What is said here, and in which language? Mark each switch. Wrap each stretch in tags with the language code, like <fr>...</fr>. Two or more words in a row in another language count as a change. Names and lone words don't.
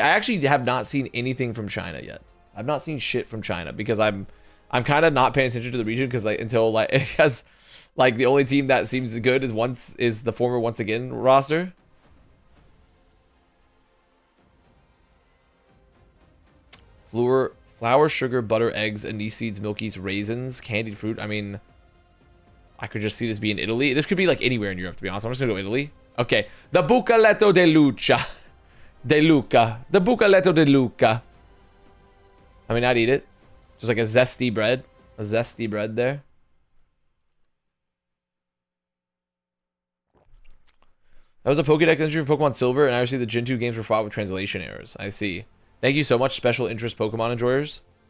<en>I actually have not seen anything from China yet. I've not seen shit from China because I'm kind of not paying attention to the region because because the only team that seems good is the former once again roster. Flour, sugar, butter, eggs, anise seeds, milkies, raisins, candied fruit. I mean, I could just see this being Italy. This could be like anywhere in Europe, to be honest. I'm just gonna go Italy. Okay, the Bucaletto de Luca. De Luca. The Bucaletto de Luca. I mean, I'd eat it. Just like a zesty bread. A zesty bread there. That was a Pokédex entry for Pokemon Silver, and I received the Gen 2 games were fought with translation errors. I see. Thank you so much, special interest Pokemon enjoyers.</en>